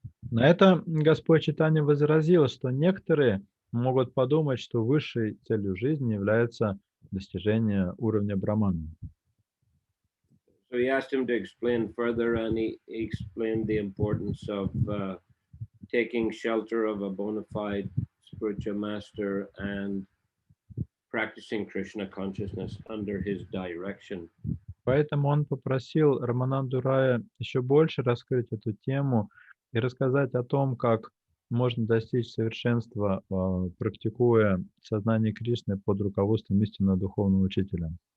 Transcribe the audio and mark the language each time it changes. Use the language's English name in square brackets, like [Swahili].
[Russian] На это Господь Чайтанья возразил, что некоторые могут подумать, что высшей целью жизни является достижение уровня Брахмана. [English] So he asked him to explain further, and he explained the importance of taking shelter of a bona fide spiritual master and practicing Krishna consciousness under his direction. [Russian] Поэтому он попросил Рамананду Рая еще больше раскрыть эту тему и рассказать о том, как можно достичь совершенства, практикуя сознание Кришны под руководством истинного духовного учителя.